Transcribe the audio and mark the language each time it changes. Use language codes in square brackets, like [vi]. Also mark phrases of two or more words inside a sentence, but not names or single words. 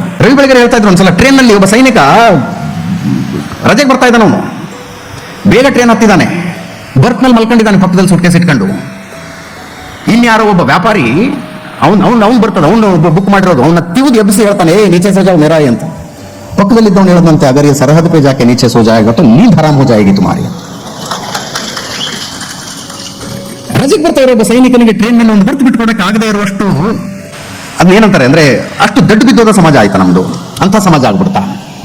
[kn] ರವಿ ಬೆಳಗೆರೆ ಹೇಳ್ತಾ ಇದ್ರು, ಒಂದ್ಸಲ ಟ್ರೈನ್ನಲ್ಲಿ ಒಬ್ಬ ಸೈನಿಕ ರಜೆಗೆ ಬರ್ತಾ ಇದ್ದಾನೆ, ಅವನು ಬೇಗ ಟ್ರೈನ್ ಹತ್ತಿದ್ದಾನೆ, ಬರ್ತ್ನಲ್ಲಿ ಮಲ್ಕೊಂಡಿದ್ದಾನೆ ಪಕ್ಕದಲ್ಲಿ ಸುಟ್ಕೇಸ್ ಇಟ್ಕೊಂಡು. ಇನ್ಯಾರೋ ಒಬ್ಬ ವ್ಯಾಪಾರಿ ಅವ್ನು ಬರ್ತದೆ, ಅವನು ಬುಕ್ ಮಾಡಿರೋದು, ಅವನ್ನ ತಿವಿದು ಎಬ್ಬಿಸಿ ಹೇಳ್ತಾನೆ, [hi] नीचे सो जाओ मेरा [kn] ಅಂತ. ಪಕ್ಕದಲ್ಲಿದ್ದವನು ಹೇಳದಂತೆ, [hi] ಅಗರ್ ये सरहद पे जाके नीचे सो जाएगा तो नींद हराम हो जाएगी तुम्हारी. [kn] ರಜೆಗೆ ಬರ್ತಾ ಇರೋ ಒಬ್ಬ ಸೈನಿಕನಿಗೆ ಟ್ರೈನ್ ಮೇಲೆ ಒಂದು ಬರ್ತು ಬಿಟ್ಕೊಡಕ್ಕೆ ಆಗದೆ ಇರುವಷ್ಟು, ಅದನ್ನೇನಂತಾರೆ ಅಂದ್ರೆ, ಅಷ್ಟು ದಡ್ಡು ಬಿದ್ದೋದ ಸಮಾಜ ಆಯ್ತಾ ನಮ್ದು, ಅಂತ ಸಮಾಜ ಆಗ್ಬಿಡ್ತಾ.